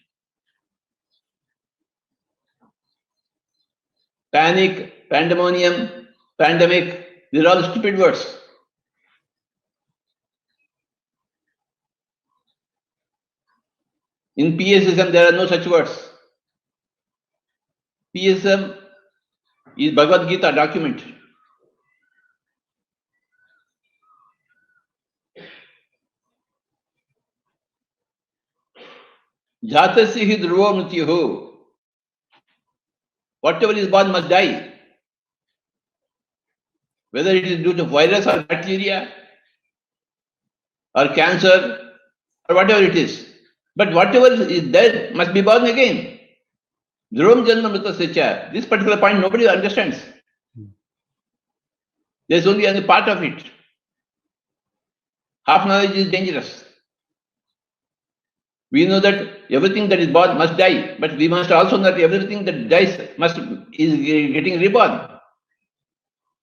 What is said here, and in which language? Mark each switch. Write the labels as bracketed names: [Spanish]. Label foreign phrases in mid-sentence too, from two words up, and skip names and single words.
[English] Panic, pandemonium, pandemic, these are all stupid words. In PSism, there are no such words. PSism is Bhagavad Gita document. [Sanskrit] जातस्य हि ध्रुवो मृत्युः. [English] Whatever is born must die. Whether it is due to virus or bacteria or cancer or whatever it is. But whatever is dead must be born again. [Sanskrit] ध्रुवं जन्म मृतस्य च. [English] This particular point nobody understands. There is only a part of it. Half knowledge is dangerous. We know that everything that is born must die, but we must also know that everything that dies is getting reborn.